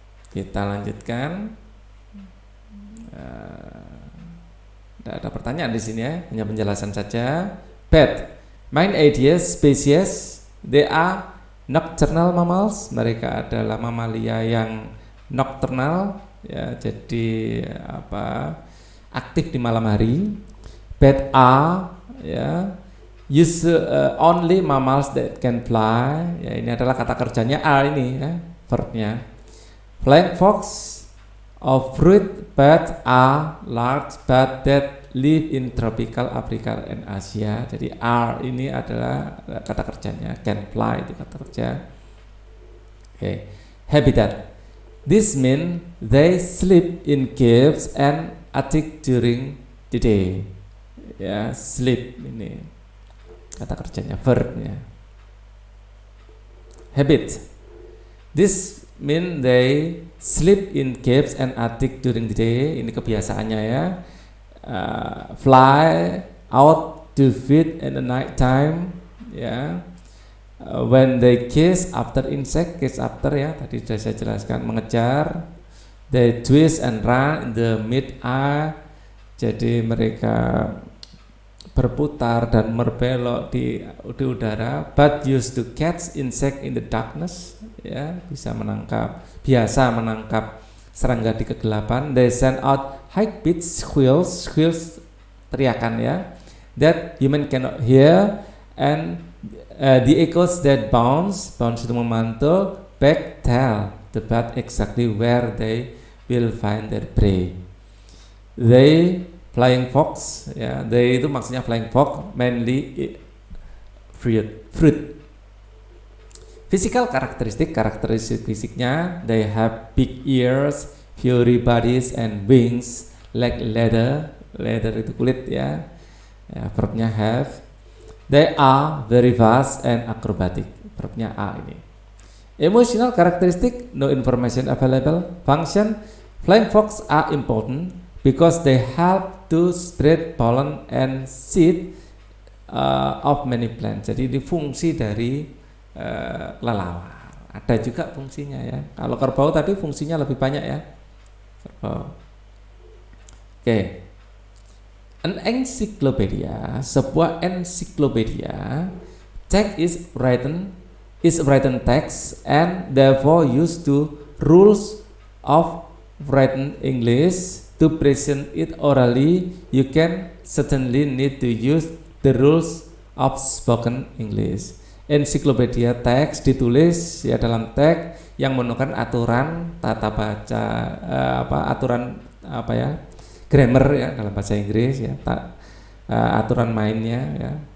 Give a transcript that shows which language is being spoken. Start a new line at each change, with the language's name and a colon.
Indonesian: Kita lanjutkan. Tidak ada pertanyaan di sini ya, hanya penjelasan saja. Pet, main ideas, species,
English: they are nocturnal mammals.
Indonesian: Mereka adalah mamalia yang nocturnal, ya, jadi aktif di malam hari.
English: Pet are, ya, only mammals that can fly.
Indonesian: Ya, ini adalah kata kerjanya are ini ya, verbnya.
English: Flying fox of fruit bats are large bats that live in tropical Africa and Asia.
Indonesian: Jadi are ini adalah kata kerjanya, can fly itu kata kerja.
English: Okay. Habitat. This means they sleep in caves and attic during the day.
Indonesian: Ya, sleep ini kata kerjanya, verbnya.
English: Habit. This mean they sleep in caves and attic during the day.
Indonesian: Ini kebiasaannya ya.
English: Fly out to feed in the night time.
Indonesian: Ya.
English: When they chase after insect, chase after
Indonesian: ya, tadi sudah saya jelaskan, mengejar.
English: They twist and run in the mid-air.
Indonesian: Jadi mereka berputar dan berbelok di udara.
English: But used to catch insect in the darkness.
Indonesian: Ya, biasa menangkap serangga di kegelapan.
English: They send out high pitched squeals
Indonesian: teriakan ya,
English: that human cannot hear, and The echoes that bounce
Indonesian: itu memantul,
English: back tell the bird exactly where they will find their prey. They flying fox, ya, they itu maksudnya flying fox, mainly fruit. Physical
Indonesian: karakteristik fisiknya,
English: they have big ears, furry bodies and wings like leather
Indonesian: itu kulit, ya. Verbnya
English: have. They are very fast and acrobatic.
Indonesian: Verbnya are ini.
English: Emotional karakteristik, no information available. Function, flying fox are important because they help to spread pollen and seed of many plants.
Indonesian: Jadi ini fungsi dari kelelawar. Ada juga fungsinya, ya. Kalau kerbau tadi fungsinya lebih banyak, ya. Kerbau. Oke.
English: An encyclopedia,
Indonesian: sebuah
English: encyclopedia, text is written text and therefore used to rules of written English. To present it orally, you can certainly need to use the rules of spoken English.
Indonesian: Encyclopedia teks ditulis, ya, dalam teks yang menemukan aturan tata baca, aturan grammar, ya, dalam bahasa Inggris, ya, aturan mainnya, ya.